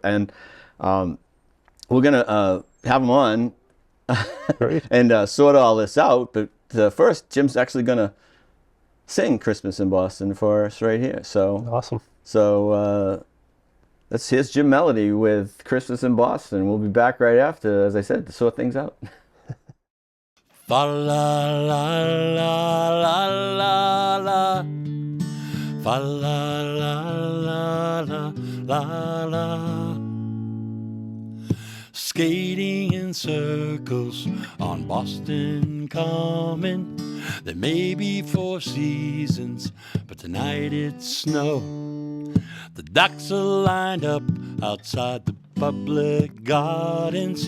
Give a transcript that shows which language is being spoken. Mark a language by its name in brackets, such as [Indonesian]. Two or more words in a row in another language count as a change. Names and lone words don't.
[English] And we're gonna have him on and sort all this out. But first, Jim's actually gonna sing "Christmas in Boston" for us right here. So awesome. So here's Jim Melody with "Christmas in Boston." We'll be back right after, as I said, to sort things out. Fa la la la la la la. Fa la la la la la la. Skating in circles on Boston Common. There may be 4 seasons, but tonight it's snow. The ducks are lined up outside the public gardens.